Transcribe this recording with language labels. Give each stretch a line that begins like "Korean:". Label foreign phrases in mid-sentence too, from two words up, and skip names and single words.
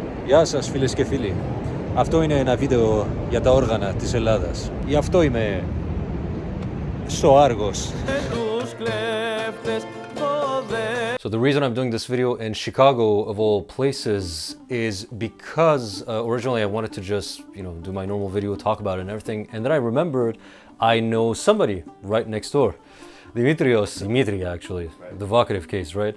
Greek: Γεια σας φίλες και φίλοι. Αυτό είναι ένα βίντεο για τα όργανα της Ελλάδας. Γι' αυτό είμαι στο Άργος.
English: So the reason I'm doing this video in Chicago of all places is because originally I wanted to just, do my normal video, talk about it and everything, and then I remembered I know somebody right next door. Dimitri actually, right. The vocative case, right?